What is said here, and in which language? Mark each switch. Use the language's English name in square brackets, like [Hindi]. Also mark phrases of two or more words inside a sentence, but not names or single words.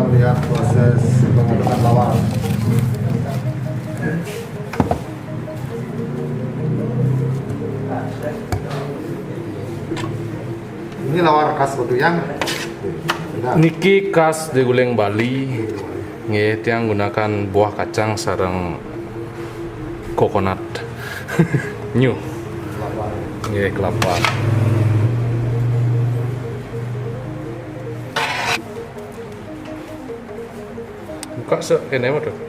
[Indonesian] melihat proses pengadaan lawar. Ini lawar khas Batuyang. [Balinese] Niki khas deguling Bali. Nggih, tiang [Indonesian] gunakan buah kacang [Balinese] sareng coconut. New. Nggih, kelapa. Buka sekene mah tuh.